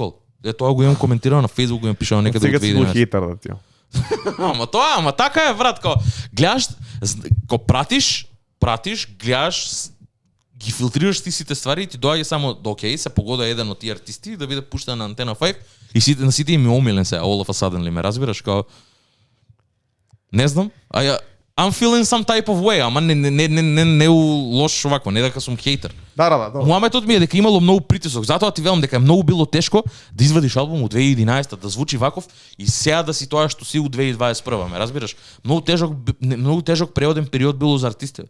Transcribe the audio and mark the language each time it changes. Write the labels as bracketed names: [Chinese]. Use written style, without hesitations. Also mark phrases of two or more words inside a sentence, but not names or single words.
[Macedonian] Cole. Тоа го имам коментирано на Facebook, го имам пишано некаде Сега во си бил 2011. хейтер да ти. ама така е, брат, као гледаш, ко пратиш, гледаш, ги филтрираш ти сите ствари и ти доаѓа само до окей, се погода еден од тие артисти да биде пуштен на Антена 5 и сите на сите им е омилен се, [English] all of a sudden [Macedonian] ли ме разбираш, као не знам, [English] I'm feeling some type of way, [Macedonian] ама не лош овакво, не дека сум хейтер. Да. Мојаметот ми е дека имало многу притисок, затоа ти велам дека е многу било тешко да извадиш албум од 2011 да звучи ваков и сега да си тоа што си у 2021, ме разбираш? Многу тежок преоден период било за артистите.